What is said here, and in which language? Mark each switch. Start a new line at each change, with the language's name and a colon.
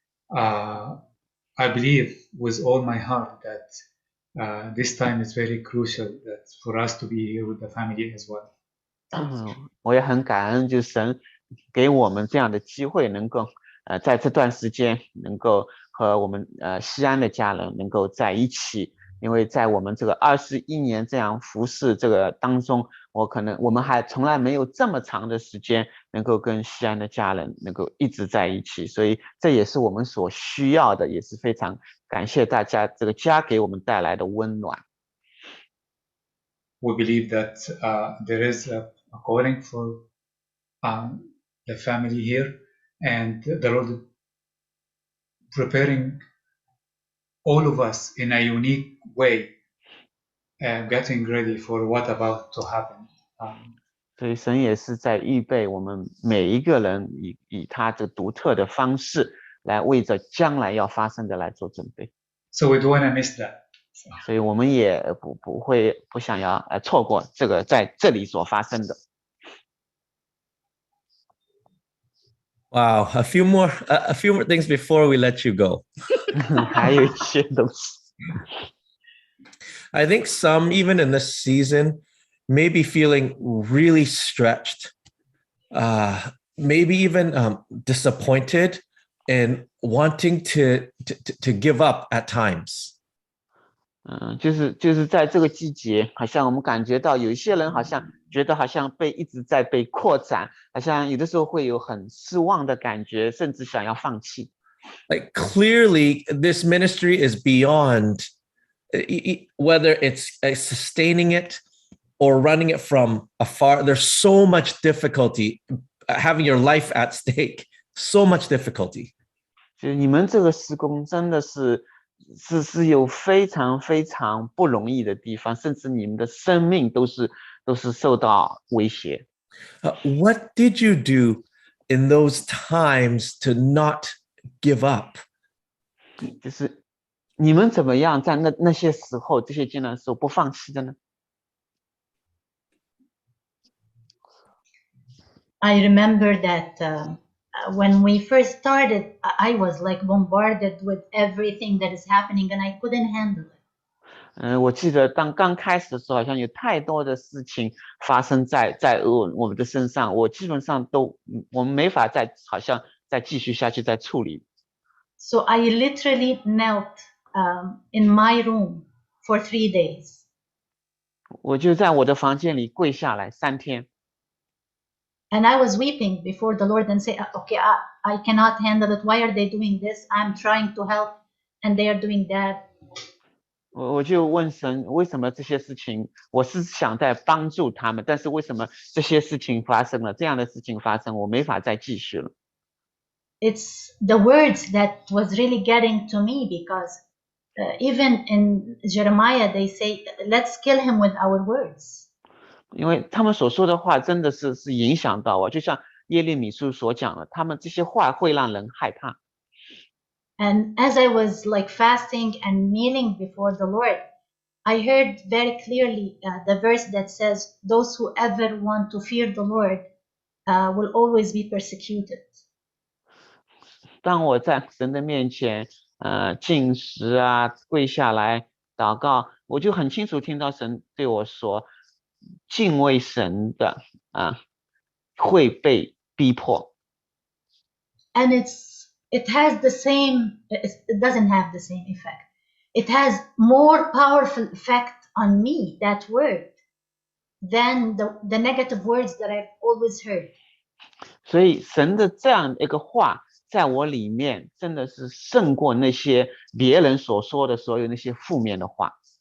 English: I believe with all my heart that this time is very crucial that for us to be here with the family as well.
Chinese: 我也很感恩，就是神给我们这样的机会，能够在这段时间能够和我们西安的家人能够在一起。因为在我们这个21年这样服侍这个当中，我们还从来没有这么长的时间能够跟西安的家人能够一直在一起，所以这也是我们所需要的，也是非常感谢大家这个家给我们带来的温暖。
English: We believe that there is a calling for the family here, and the Lord preparing all of us in a unique way, getting ready for what about to happen.
Chinese: 所以神也是在预备我们每一个人以他的独特的方式来为着将来要发生的来做准备。
English: So we don't want to miss that.
Chinese: 所以我们也不想要错过这个在这里所发生的。
English: Wow, a few more things before we let you go.
Chinese: 还有一些东西。
English: I think some, even in this season, may be feeling really stretched, maybe even disappointed and wanting to give up at times.
Chinese: 就是在这个季节，好像我们感觉到有一些人好像觉得好像一直在被扩展，好像有的时候会有很失望的感觉，甚至想要放弃。
English: Like clearly, this ministry is beyond whether it's sustaining it or running it from afar. There's so much difficulty having your life at stake, so much difficulty.
Chinese: 就是你们这个施工真的是有非常非常不容易的地方，甚至你们的生命都是受到威胁。
English: What did you do in those times to not give up?
Chinese: 就是你们怎么样在那些时候，这些艰难的时候不放弃的呢？
English: I remember that when we first started, I was like bombarded with everything that is happening and I couldn't handle it.
Chinese: 我记得当刚开始的时候，好像有太多的事情发生在我们的身上，我基本上我们没法好像再继续下去再处理。
English: So I literally knelt in my room for 3 days.
Chinese: 我就在我的房间里跪下来3天。
English: And I was weeping before the Lord and say, okay, I cannot handle it. Why are they doing this? I'm trying to help and they are doing that.
Chinese: 我就问神，为什么这些事情，我是想在帮助他们，但是为什么这些事情发生了，这样的事情发生，我没法再继续了。
English: It's the words that was really getting to me because even in Jeremiah, they say, let's kill him with our words.
Chinese: 因为他们所说的话真的是影响到我，就像耶利米书所讲的，他们这些话会让人害怕。
English: And as I was like fasting and kneeling before the Lord, I heard very clearly the verse that says, those who ever want to fear the Lord will always be persecuted.
Chinese: 当我在神的面前进食啊，跪下来祷告，我就很清楚听到神对我说，敬畏神的会被逼迫。
English: And it has the same, it doesn't have the same effect. It has more powerful effect on me, that word, than the negative words that I've always heard.
Chinese: 所以神的这样一个话在我里面真的是胜过那些别人所说的所有那些负面的话。